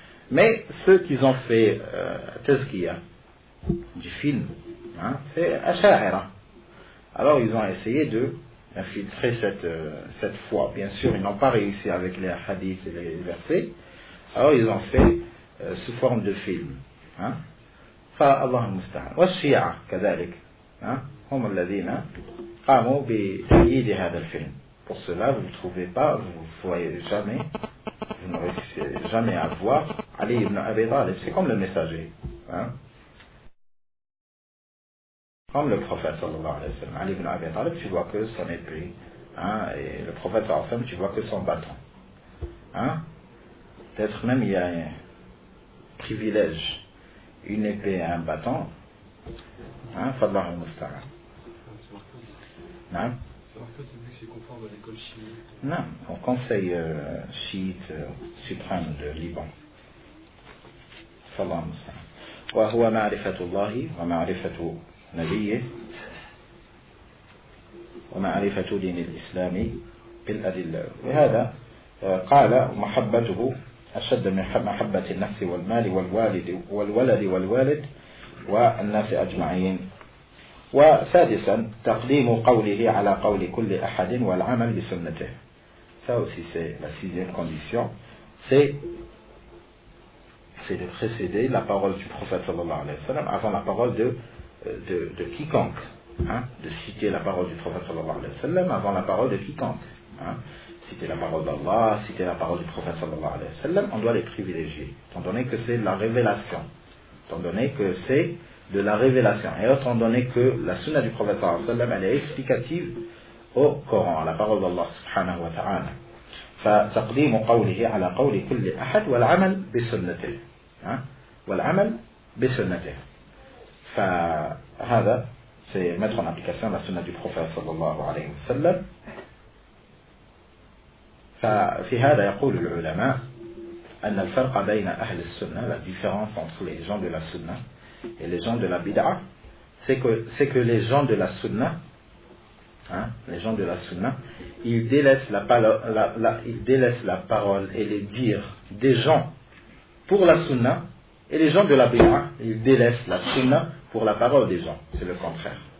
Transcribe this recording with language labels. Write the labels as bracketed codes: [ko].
[fr] Mais ceux qui ont fait Tazkiya du film, c'est Asha'ira. Alors ils ont essayé de infiltrer cette foi. Bien sûr, ils n'ont pas réussi avec les hadiths et les versets. Alors ils ont fait sous forme de film. [ar] فالله المستعان والشيعة كذلك هم الذين قاموا بتأييد هذا الفيلم. [fr] Pour cela, vous ne trouvez pas, vous ne voyez jamais, vous ne réussissez jamais à voir Ali ibn Abi Talib. C'est comme le messager, comme le prophète sallallahu alayhi wa sallam. Ali ibn Abi Talib, tu vois que son épée, et le prophète sallallahu alayhi wa sallam, tu vois que son bâton. Peut-être même il y a un privilège, une épée et un bâton. [ar] Fallah al-Musta'an. [fr] C'est marqué, c'est vu que c'est conforme à l'école chiite. Non, au conseil chiite suprême de Liban. [ar] Fallah al-Musta'an. وهو معرفة الله ومعرفة نبيه ومعرفة دين الإسلام بالأدلة. وهذا قال محبته أشد من محبة النفس والمال والولد والناس أجمعين. وسادسا تقديم قوله على قول كل أحد والعمل بسنته. [fr] Ça aussi c'est la 6e condition, c'est de précéder la parole du prophète sallallahu alayhi wa sallam avant la parole de quiconque, de citer la parole du prophète sallallahu alayhi wa sallam avant la parole de quiconque. Citer la parole d'Allah, citer la parole du prophète sallallahu alayhi wa sallam, on doit les privilégier, étant donné que c'est la révélation, étant donné que c'est de la révélation, et étant donné que la sunna du prophète sallallahu alayhi wa sallam, elle est explicative au Coran, à la parole d'Allah subhanahu wa ta'ala. [ar] فتقديم قوله على قول كل أحد والعمل بسنته والعمل بسنته. فهذا [fr] c'est mettre en application la sunna du prophète صلى الله عليه وسلم. [ar] ففي هذا يقول العلماء أن الفرق بين أهل السنة, [fr] la différence entre les gens de la sunna et les gens de la bid'a, c'est que les gens de la sunna, les gens de la sunna, ils délaissent la parole et les dires des gens pour la sunna, et les gens de la bid'a, ils délaissent la sunna pour la parole des gens. C'est le contraire.